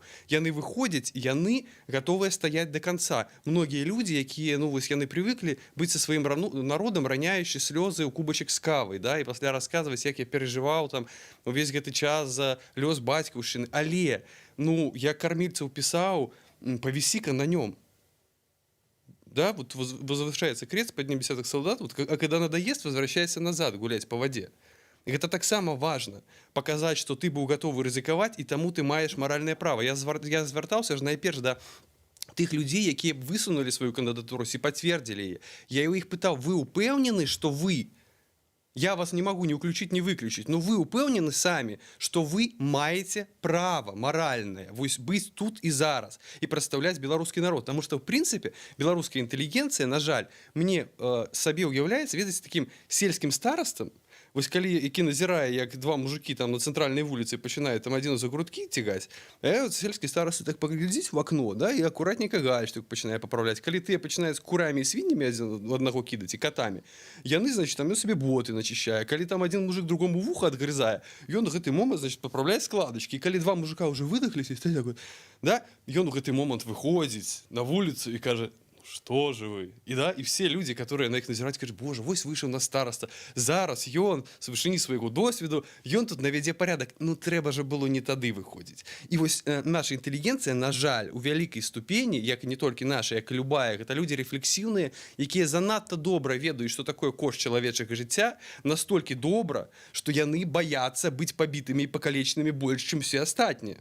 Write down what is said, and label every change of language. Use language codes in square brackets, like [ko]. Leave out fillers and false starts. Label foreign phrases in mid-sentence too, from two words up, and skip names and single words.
[be] Яны выходзяць, і яны гатовыя стаяць да канца. Многія людзі, якія, ну вось яны прывыклі быць са сваім народам, раняючы слёзы ў кубачак з кавай, да, і пасля расказваць, як я перажываў там увесь гэты час за лёс бацькаўшчыны. Але, ну, я кармільцаў пісаў, павісі-ка на нём. [ru] Да, вот возвышается крест под ним десяток солдат, вот, а когда надоест, возвращайся назад гулять по воде. И это так само важно, показать, что ты был готов рызыкаваць, и тому [be] ты маешь [ru] моральное право. [be] Я звяртаўся ж найперш да тых людзей, якія высунули [ru] свою кандидатуру и подтвердили ее. [be] Я у іх пытаў, вы упэўнены, [ru] что вы, я вас не могу ни уключить, ни выключить, но вы упэўнены сами, что вы маете право моральное быть тут и зараз и представлять белорусский народ. Потому что, в принципе, белорусская интеллигенция, [be] на жаль, мне сабе уяўляецца, ведаць, [ru] таким сельским старостам. [be] Вось калі які назірае, як два мужики там на цэнтральнай вуліцы пачынаюць там адзін за грудкі цігаць, вот сельскі староста так паглядзіць [ru] в окно, [be] да, і акуратненька гальштук пачынае папраўляць. Калі тыя пачынаюць курамі і свіннямі адзін аднаго кідаць і катамі, яны, значит, там сабе боты начищае. Калі там адзін мужик другому вуха адгрызае, ён у гэты момант, значит, папраўляе складачкі. І калі два мужика уже выдохліся, да, ён у гэты момант выходзіць на вуліцу і кажа: [ru] что же вы? И да, и все люди, которые на их назирают, скажут: боже, [be] вось вышел на староста, зараз ён с вышыні свайго досведу, ён тут навядзе порядок. Ну трэба же было не тады выходзіць. І вось наша інтэлігенцыя, на жаль, у вялікай ступені, як і не толькі наша, як і любая, гэта людзі рэфлексіўныя, якія занадта добра ведаюць, што такое кошт чалавечага жыцця, настолькі добра, што яны баяцца быць пабітымі і пакалечанымі больш, чым все астатнія.